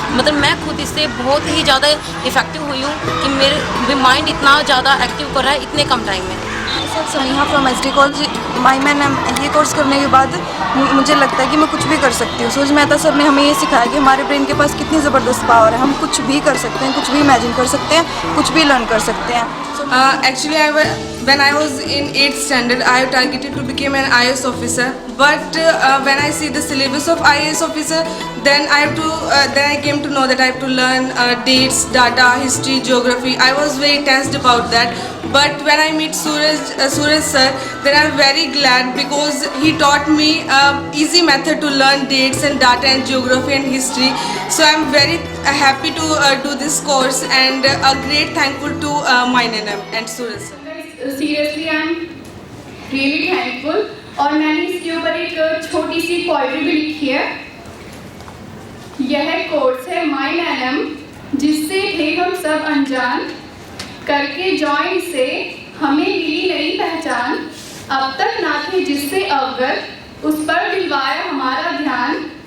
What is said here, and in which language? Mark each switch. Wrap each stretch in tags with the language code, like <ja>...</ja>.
<hi>मतलब मैं खुद इससे बहुत ही ज़्यादा इफेक्टिव हुई हूँ कि मेरे माइंड इतना ज़्यादा एक्टिव कर रहा है इतने कम टाइम में। Sir सनीहा from SD college. MIM ये कोर्स करने के बाद मुझे लगता है कि मैं कुछ भी कर सकती हूँ। सूरज मेहता सर ने हमें ये सिखाया कि हमारे ब्रेन के पास कितनी ज़बरदस्त पावर है, हम कुछ भी कर सकते हैं, कुछ भी इमेजिन कर सकते हैं, कुछ भी लर्न कर सकते हैं।</hi> <en>Actually, when I was in 8th standard, I targeted to become an IAS officer. But when I see the syllabus of IAS officer, then I came to know that I have to learn dates, data, history, geography. I was very tensed about that. But when I meet Suraj sir, then I'm very glad because he taught me easy method to learn dates and data and geography and history. So I'm very happy to do this course and a great thankful to my NM and Suraj sir. Seriously, I'm really thankful.</en> <hi>और मैंने इसके ऊपर एक छोटी सी poetry भी लिखी है। यह कोर्स है MIM जिससे थे हम सब अनजान, करके जॉइन से हमें मिली नई पहचान। अब तक ना थे जिससे अवगत, उस पर दिलवाया हमारा ध्यान।</hi>